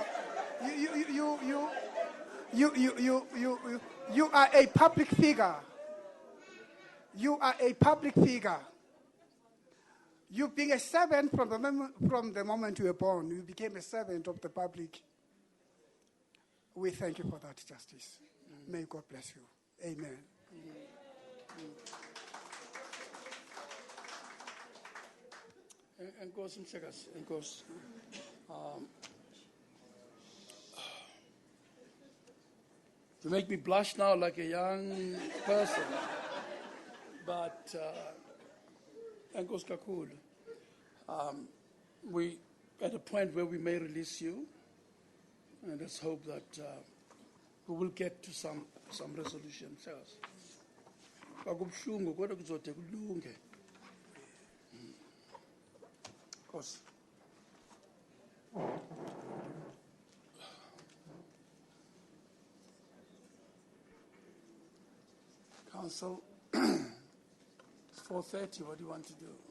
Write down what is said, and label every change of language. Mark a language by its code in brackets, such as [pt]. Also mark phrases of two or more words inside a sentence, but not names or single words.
[en] You are a public figure. You are a public figure. You being a servant from the moment you were born, you became a servant of the public. We thank you for that, Justice. May God bless you. Amen. [xh] Enkosi Mhlekazi, enkosi. [en] You make me blush now like a young person, but [xh] enkosi kakhulu. [en] We at a point where we may release you, and let's hope that we will get to some resolution. [xh] Kakubuhlungu kodwa kuzode kulunge. [en] Of course. Council, it's 4:30. What do you want to do?